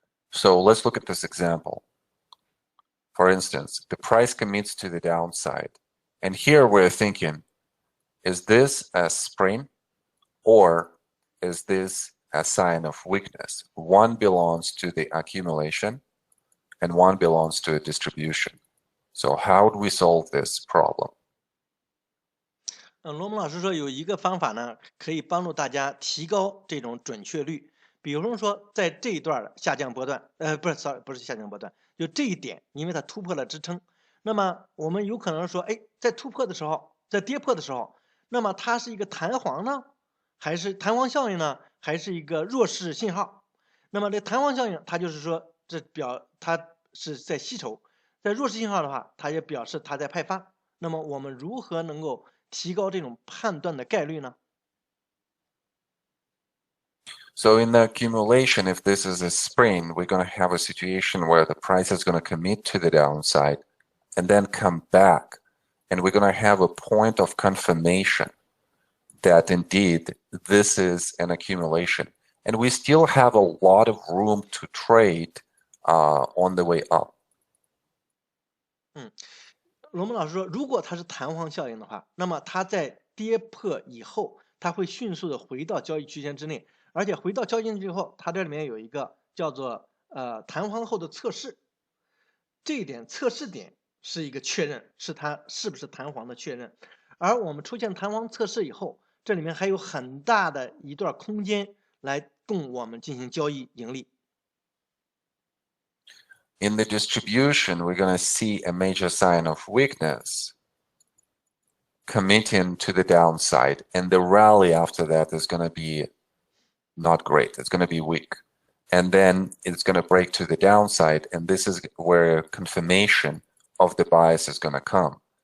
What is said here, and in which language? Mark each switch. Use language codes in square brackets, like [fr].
[en] So let's look at this example. For instance, the price commits to the downside. And here we're thinking, is this a spring or is this a sign of weakness? One belongs to the accumulation and one belongs to a distribution. So how do we solve this problem? [zh] 罗蒙老师说有一个方法呢，可以帮助大家提高这种准确率。比如说，在这一段的下降波段，不是下降波段，就这一点，因为它突破了支撑，那么我们有可能说，哎，在突破的时候，在跌破的时候，那么它是一个弹簧呢，还是弹簧效应呢，还是一个弱势信号？那么这弹簧效应，它就是说，它是在吸筹，在弱势信号的话，它也表示它在派发。那么我们如何能够提高这种判断的概率呢？ [en] So in the accumulation, if this is a spring, we're going to have a situation where the price is going to commit to the downside and then come back. And we're going to have a point of confirmation that indeed this is an accumulation. And we still have a lot of room to trade on the way up. [zh] 罗蒙老师说，如果它是弹簧效应的话，那么它在跌破以后，它会迅速的回到交易区间之内，而且回到交易区间之后，它这里面有一个叫做弹簧后的测试，这一点测试点是一个确认，是它是不是弹簧的确认。而我们出现弹簧测试以后，这里面还有很大的一段空间来供我们进行交易盈利。 [en] In the distribution, we're going to see a major sign of weakness committing to the downside, and the rally after that is going to be not great. It's going to be weak. And then it's going to break to the downside, and this is where confirmation of the bias is going to come.